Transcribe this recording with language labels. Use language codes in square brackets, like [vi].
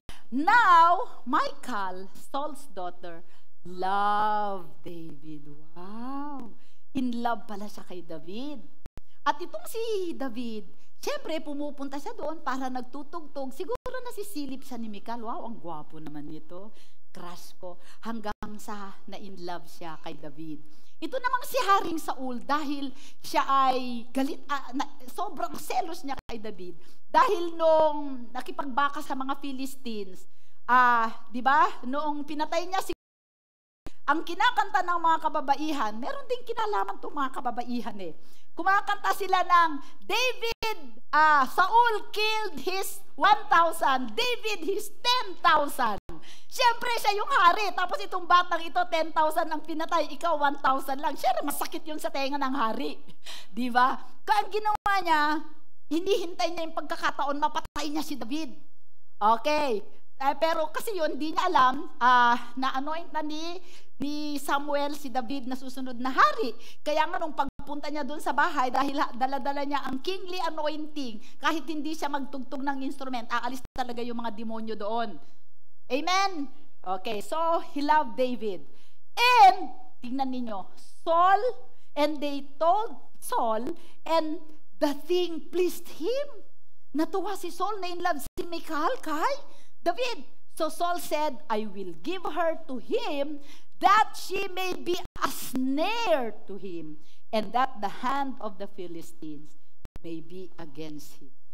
[en] Now, Michal, Saul's daughter, loved David. [tl] Wow! In love pala siya kay David. At itong si David, siyempre pumupunta siya doon para nagtutugtog. Siguro nasisilip siya ni Michal. Wow, ang gwapo naman nito. Crush ko. Hanggang sa na-in love siya kay David. Ito namang si Haring Saul, dahil siya ay galit, sobrang selos niya kay David. Dahil nung nakipagbaka sa mga Philistines, di ba? Noong pinatay niya ang kinakanta ng mga kababaihan, meron ding kinalaman itong mga kababaihan eh. Kumakanta sila ng [en] David, Saul killed his 1,000, David his 10,000. [tl] Siyempre siya yung hari, tapos itong batang ito 10,000 ang pinatay, ikaw 1,000 lang. Siyempre masakit yun sa tenga ng hari. Di ba? Kaya ang ginawa niya, hindi hintay niya yung pagkakataon, mapatay niya si David. Okay. Pero kasi yun, hindi niya alam, na-anoint na ni Samuel si David na susunod na hari. Kaya nga nung pagpunta niya doon sa bahay, dahil dala-dala niya ang kingly anointing, kahit hindi siya magtugtog ng instrument, aalis talaga yung mga demonyo doon. [en] Amen? Okay, so he loved David. And, [tl] tingnan ninyo, [en] Saul, and they told Saul, and the thing pleased him. [tl] Natuwa si Saul na in love si Michal kay David. [en] So Saul said, I will give her to him that she may be a snare to him, and that the hand of the Philistines may be against him.